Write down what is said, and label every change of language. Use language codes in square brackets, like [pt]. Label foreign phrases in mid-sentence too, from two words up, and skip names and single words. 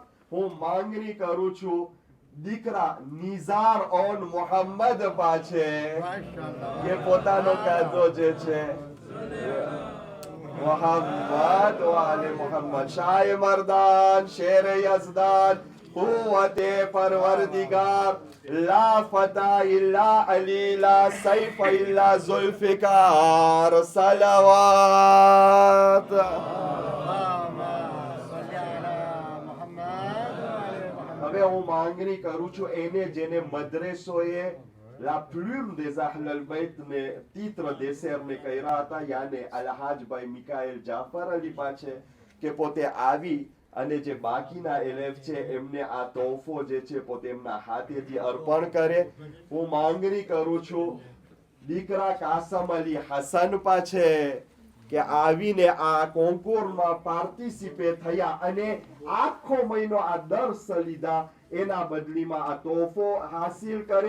[gu] હું માંગણી કરું છું દીકરા નિઝાર ઓન મોહમ્મદ પાસે કે પોતાનો કાદો જે છે મોહમ્મદ વાલે મોહમ્મદ શાહ મર્દાન શેર યઝદાન [ar] قوت پروردگار لا فتح الا علی لا سیف الا ذوالفقار صلوات. [gu] હવે હું માંગણી કરું છું એને જેને મદ્રેસોએ [fr] La plume des Ahl al-Bayt [gu] ને [fr] titre d'essai [gu] ને કર્યા હતા યાને અલહાજભાઈ મિકાએલ જાફર અલી પાસે કે પોતે આવી અને જે બાકીના એલેફ છે એમને આ તોહફો જે છે પોતે એમના હાથેથી અર્પણ કરે. હું માંગણી કરું છું દીકરા કાસમ અલી હસન પાસે કે આવીને આ કોન્કુરમાં પાર્ટિસિપેટ થયા અને આખો મહિનો આ દર્સ લીધા એના બદલીમાં આ તોહફો હાસિલ કરે.